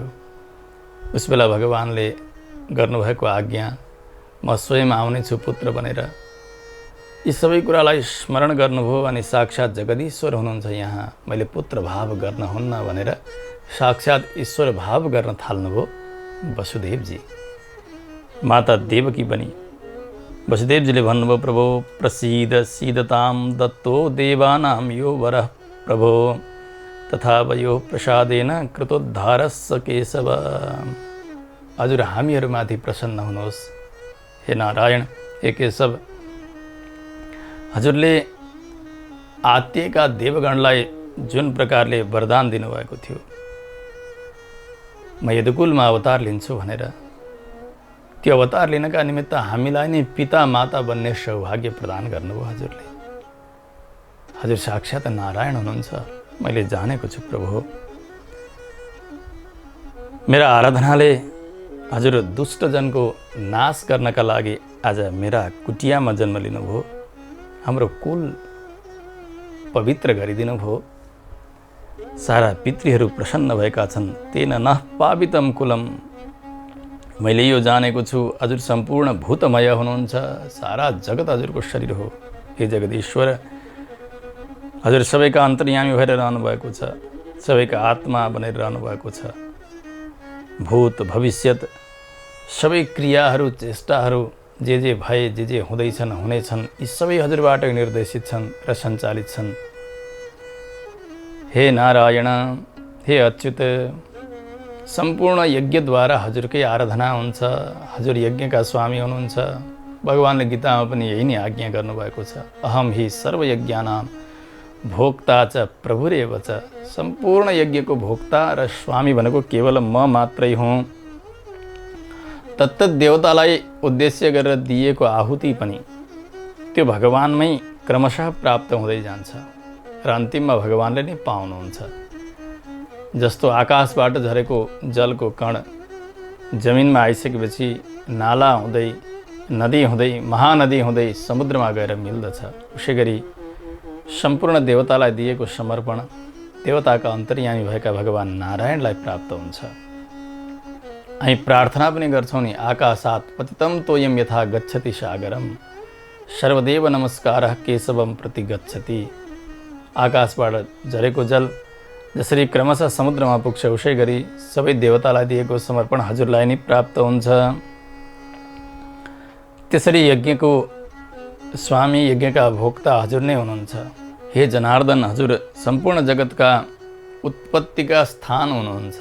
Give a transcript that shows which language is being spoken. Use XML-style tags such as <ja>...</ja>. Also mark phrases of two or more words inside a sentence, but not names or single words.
<ne>उस बेला भगवानले गर्नुभएको आज्ञा, म स्वयं आउनेछु पुत्र भनेर, यी सबै कुरालाई स्मरण गर्नुभयो। अनि साक्षात् जगदीश्वर हुनुहुन्छ यहाँ, मैले पुत्र भाव गर्न हुन्न भनेर साक्षात् ईश्वर भाव गर्न थाल्नुभयो वसुदेवजी। माता देवकी पनि वसुदेवजीले भन्नुभयो,</ne> <sa>प्रभो प्रसीद सीदताम दत्तो देवानां यो वरः प्रभो तथा वयो प्रसादेन कृतोद्धारस्स केशव।</sa> <ne>हजुर हामीहरूमाथि प्रसन्न हुनुहोस् हे नारायण, हे केशव। हजुरले आत्यका देवगणलाई जुन प्रकारले वरदान दिनुभएको थियो, म यदुकुलमा अवतार लिन्छु भनेर, त्यो अवतार लिनका निमित्त हामीलाई नै पिता माता बन्ने सौभाग्य प्रदान गर्नुभयो हजुरले। हजुर साक्षात् नारायण हुनुहुन्छ, मैले जानेको छु प्रभु। मेरा आराधनाले हजुर दुष्टजनको नाश गर्नका लागि आज मेरा कुटियामा जन्म लिनुभयो, हाम्रो कुल पवित्र गरिदिनु भयो। सारा पितृहरू प्रसन्न भएका छन्।</ne> <sa>तेन नः पावितम कुलम।</sa> <ne>मैले यो जानेको छु हजुर सम्पूर्ण भूतमय हुनुहुन्छ, सारा जगत हजुरको शरीर हो। हे जगदीश्वर, हजुर सबैका अन्तर्यामी भएर रहनु भएको छ, सबैका आत्मा बनेर रहनु भएको छ। भूत भविष्यत सबै क्रियाहरू चेष्टाहरू जे भए जे हुँदैछन् हुनेछन्, यी सबै हजुरबाट निर्देशित छन् र सञ्चालित छन्। हे नारायण, हे अच्युत, सम्पूर्ण यज्ञद्वारा हजुरकै आराधना हुन्छ। हजुर यज्ञका स्वामी हुनुहुन्छ। भगवानले गीतामा पनि यही नै आज्ञा गर्नुभएको छ,</ne> <sa>अहम हि सर्वयज्ञानां भोक्ता च प्रभुरेव च।</sa> <ne>सम्पूर्ण यज्ञको भोक्ता र स्वामी भनेको केवल म मात्रै हुँ। तत्त देवतालाई उद्देश्य गरेर दिएको आहुति पनि त्यो भगवानमै क्रमशः प्राप्त हुँदै जान्छ र अन्तिममा भगवानले नै पाउनुहुन्छ। जस्तो आकाशबाट झरेको जलको कण जमिनमा आइसकेपछि नाला हुँदै, नदी हुँदै, महानदी हुँदै समुद्रमा गएर मिल्दछ। उसै गरी सम्पूर्ण देवतालाई दिएको समर्पण देवताका अन्तर्यामी भएका भगवान् नारायणलाई प्राप्त हुन्छ। हामी प्रार्थना पनि गर्छौँ नि,</ne> <sa>आकाशात् पतितं तोयं यथा गच्छति सागरम सर्वदेव नमस्कारः केशवम प्रति गच्छति।</sa> <ne>आकाशबाट झरेको जल जसरी क्रमशः समुद्रमा पुग्छ, उसै गरी सबै देवतालाई दिएको समर्पण हजुरलाई नै प्राप्त हुन्छ। त्यसरी यज्ञको स्वामी, यज्ञका भोक्ता हजुर नै हुनुहुन्छ। हे जनार्दन, हजुर सम्पूर्ण जगतका उत्पत्तिका स्थान हुनुहुन्छ।</ne>